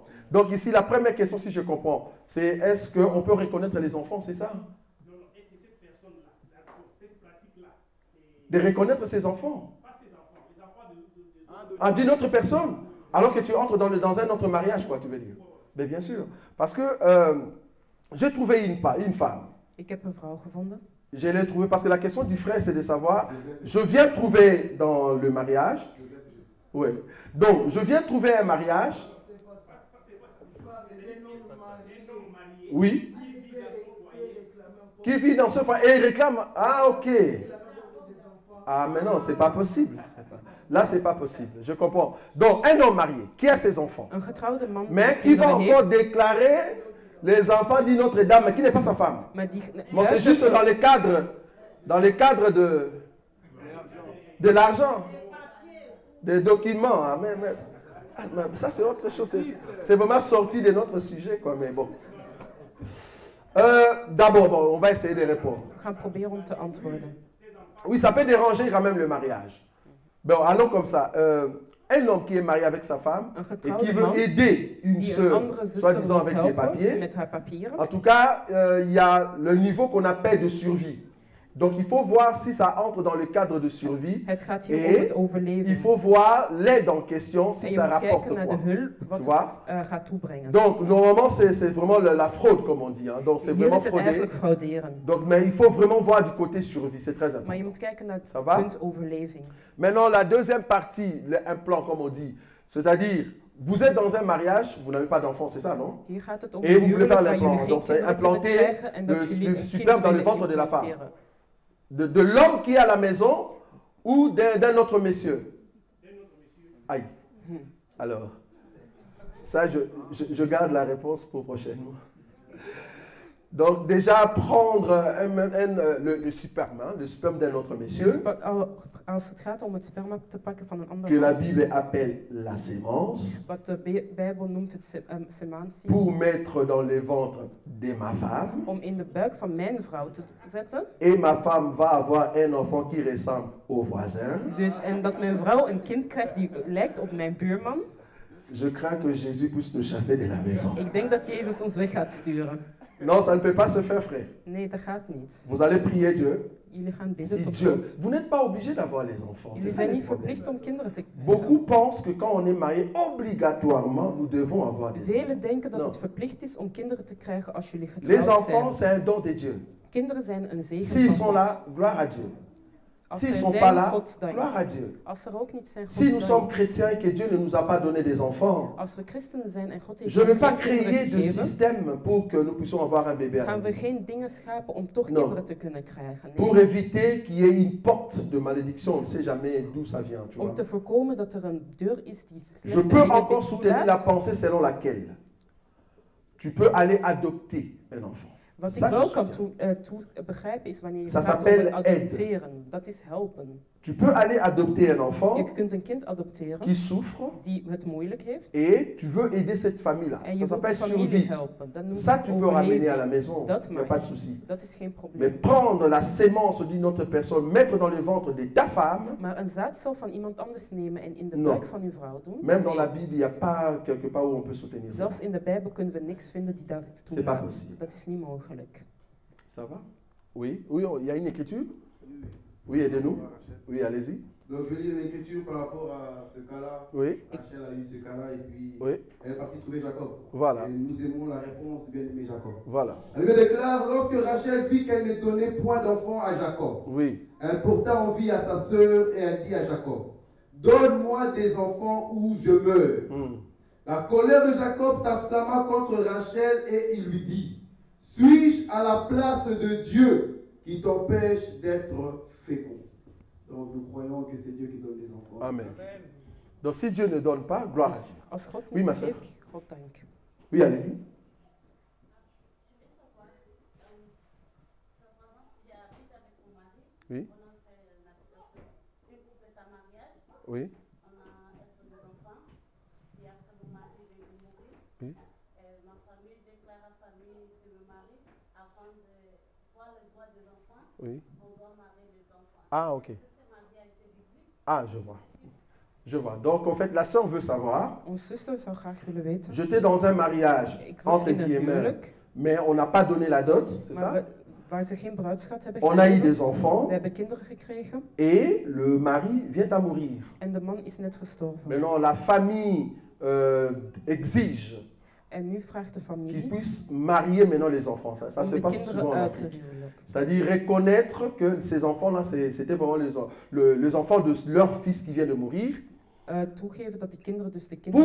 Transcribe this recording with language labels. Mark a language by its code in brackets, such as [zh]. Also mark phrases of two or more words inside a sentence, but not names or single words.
[fr] Donc ici, la première question, si je comprends, c'est est-ce qu'on peut reconnaître les enfants, c'est ça? De reconnaître ses enfants. Ah, d'une autre personne. Alors que tu entres dans un autre mariage, quoi, tu veux dire. Mais bien sûr. Parce que j'ai trouvé une femme. [nl] Ik heb een vrouw gevonden. [fr] Je l'ai trouvée parce que la question du frère, c'est de savoir, je viens trouver dans le mariage. Oui. Donc, je viens trouver un mariage. Oui. Qui vit dans ce foyer et il réclame. Ah, ok. Ah, mais non, c'est pas possible. Là, c'est pas possible. Je comprends. Donc, un homme marié qui a ses enfants, [nl] Een getrouwde man [fr] mais [nl] die [fr] qui va [nl] kinderen [fr] encore [nl] heeft, [fr] déclarer les enfants d'une autre dame, mais qui n'est pas sa femme. [nl] maar die [fr] Bon, c'est juste dans les cadres de l'argent, des documents. Hein, mais ça, c'est autre chose. C'est vraiment sorti de notre sujet, quoi. Mais bon. D'abord, bon, on va essayer de répondre. [nl] We gaan proberen om te antwoorden. [fr] Oui, ça peut déranger quand même le mariage. Bon, allons comme ça. Un homme qui est marié avec sa femme et qui veut aider une [nl] Die een [fr] sœur, [nl] andere zuster [fr] soi-disant [nl] wil [fr] avec des [nl] helpen [fr] papiers. [nl] met haar papieren. [fr] En tout cas, il y a le niveau qu'on appelle de survie. Donc il faut voir si ça entre dans le cadre de survie. [nl] Het gaat hier om [fr] Et [nl] het overleven. [fr] il faut voir l'aide en question si [nl] En je [fr] ça [nl] moet [fr] rapporte [nl] kijken naar de [fr] quoi. [nl] hulp, wat [fr] Tu vois? [nl] het gaat toebrengen. [fr] Donc normalement c'est vraiment la fraude comme on dit. Hein. Donc c'est [nl] Hier [fr] vraiment [nl] is het [fr] fraudé. [nl] eigenlijk frauderen. [fr] Donc mais il faut vraiment voir du côté survie, c'est très [nl] Maar je [fr] important. [nl] moet kijken naar het [fr] Ça va? [nl] punt overleving. [fr] Maintenant la deuxième partie, un plan comme on dit, c'est-à-dire vous êtes dans un mariage, vous n'avez pas d'enfant, c'est ça non? [nl] Hier gaat het om [fr] Et vous voulez [nl] huwelijk [fr] faire [nl] waar [fr] l'implant. [nl] jullie geen [fr] Donc c'est [nl] kinderen kunnen [fr] implanter [nl] krijgen en dat [fr] le [nl] jullie een [fr] superbe [nl] kind [fr] dans le [nl] willen [fr] ventre de la femme. [nl] implanteren. [fr] De l'homme qui est à la maison ou d'un autre monsieur? Aïe. Alors, ça, je garde la réponse pour prochainement. Donc, déjà, prendre le sperme d'un autre [nl] Dus [fr] monsieur, [nl] als het gaat om het sperma te pakken van een ander [fr] que la [nl] man, [fr] Bible appelle la sémence, [nl] wat de Bijbel noemt het semantie, [fr] pour mettre dans le ventre de ma femme, [nl] om in de buik van mijn vrouw te zetten. [fr] et ma femme va avoir un enfant qui ressemble au voisin. [nl] Dus, en dat mijn vrouw een kind krijgt die lijkt op mijn buurman. [fr] Je crains que Jésus puisse nous chasser de la maison. [nl] Ik denk dat Jezus ons weg gaat sturen. [fr] Non, ça ne peut pas se faire, frère. [nl] Nee, dat gaat niet. [fr] Vous allez prier Dieu. [nl] Jullie gaan bidden [fr] Si [nl] tot [fr] Dieu, [nl] God. [fr] vous n'êtes pas obligé d'avoir les enfants. C'est [nl] Jullie [fr] ça [nl] zijn [fr] le [nl] niet [fr] problème. [nl] verplicht om kinderen te krijgen. [fr] Beaucoup pensent que quand on est marié, obligatoirement, nous devons avoir des enfants. [nl] Velen denken dat [fr] Non. [nl] het verplicht is om kinderen te krijgen als jullie [fr] Les [nl] getrouwd [fr] enfants, [nl] zijn. [fr] c'est un don de Dieu. [nl] Kinderen zijn een zegen [fr] S'ils [nl] van [fr] sont [nl] God. [fr] là, gloire à Dieu. [nl] Als [fr] S'ils [nl] zij [fr] sont [nl] zijn, [fr] pas là, [nl] God dank. [fr] gloire à Dieu. [nl] Als er ook niet zijn, [fr] Si nous [nl] God [fr] sommes [nl] dank. [fr] chrétiens et que Dieu ne nous a pas donné des enfants, [nl] Als we christenen zijn en God heeft [fr] je ne vais [nl] ons [fr] pas [nl] geen kinderen [fr] créer de [nl] gegeven, [fr] système pour que nous puissions avoir un bébé à la [nl] gaan we [fr] maison. [nl] geen dingen schapen om toch [fr] Non. [nl] kinderen te kunnen krijgen. [fr] Pour [nl] Nee. [fr] éviter qu'il y ait une porte de malédiction, on ne sait jamais d'où ça vient. Tu vois. [nl] Om te voorkomen dat er een deur is die [fr] Je [nl] slechte [fr] peux [nl] dingen [fr] encore soutenir la [nl] toelaat. [fr] pensée selon laquelle tu peux aller adopter un enfant. [nl] Wat ik [fr] Ça, [nl] wel [fr] je [nl] kan [fr] soutiens. [nl] begrijpen is wanneer je [fr] Ça [nl] praat [fr] s'appelle [nl] over adopteren. Dat is helpen. [fr] Tu peux aller adopter un enfant [nl] Je kunt een kind adopteren [fr] qui souffre [nl] die het moeilijk heeft [fr] et tu veux aider cette famille-là. [nl] en [fr] Ça [nl] je wilt de [fr] s'appelle [nl] familie [fr] survie. [nl] helpen. Dat noemt [fr] Ça, [nl] het [fr] tu peux ramener à la [nl] overleven. [fr] maison. [nl] Dat [fr] Il n'y a [nl] mag. [fr] pas de souci. [nl] Dat is geen [fr] Mais [nl] probleem. [fr] prendre la sémence d'une autre personne, mettre dans le ventre de ta femme, [nl] Maar een zaadcel van iemand anders nemen en in de [fr] Non. [nl] buik van uw vrouw doen? [fr] même dans [nl] Nee. [fr] la Bible, il n'y a pas quelque part où on peut soutenir ça. [nl] Zelfs in de Bijbel kunnen we niks vinden die dat [fr] C'est pas [nl] toelaat. [fr] possible. [nl] Dat is niet mogelijk. [fr] Ça va? Oui, oui, il y a une écriture? Oui, aidez-nous. Oui, allez-y. Donc je lis l'écriture par rapport à ce cas-là. Oui, Rachel a eu ce cas-là et puis oui, elle est partie trouver Jacob. voilà, Et nous aimons la réponse du bien-aimé Jacob. voilà. La Bible déclare, lorsque Rachel vit qu'elle ne donnait point d'enfant à Jacob, Oui, elle porta envie à sa sœur et elle dit à Jacob, donne-moi des enfants ou je meurs. hmm. La colère de Jacob s'enflamma contre Rachel et il lui dit, suis-je à la place de Dieu qui t'empêche d'être fécond? Donc nous croyons que c'est Dieu qui donne des enfants. Amen. Donc si Dieu ne donne pas, gloire à Dieu. [nl] Als God [fr] Oui, ma [nl] niets [fr] sœur. [nl] geeft, God dank. [fr] Oui, allez-y. Oui. Oui. Oui. Ma famille déclare à la famille de me marier afin de voir le droit des enfants. Oui. On doit marier les enfants. Ah, ok. Ce mariage c'est biblique. Ah, je vois. Je vois. Donc, en fait, la sœur veut savoir, [nl] Onze zuster zou graag willen weten. [fr] j'étais dans un mariage, [nl] Ik was [fr] entre [nl] in een [fr] guillemets, [nl] huwelijk, [fr] mais on n'a pas donné la dot, c'est [nl] maar [fr] ça? [nl] waar ze geen bruidschat hebben [fr] On a eu [nl] gegeven. [fr] des enfants [nl] We hebben kinderen gekregen [fr] et le mari vient à mourir. [nl] en de man is net gestorven. [fr] Maintenant, la famille exige [nl] En nu vraagt de [fr] qu'il [nl] familie [fr] puisse marier maintenant les enfants. Ça [nl] om [fr] se [nl] de [fr] passe souvent [nl] kinderen [fr] en [nl] uit te [fr] Afrique. [nl] huwelijk. [fr] C'est-à-dire reconnaître que ces enfants-là, c'était vraiment les enfants de leur fils qui vient de mourir, [nl] Toegeven dat die kinderen dus de kinderen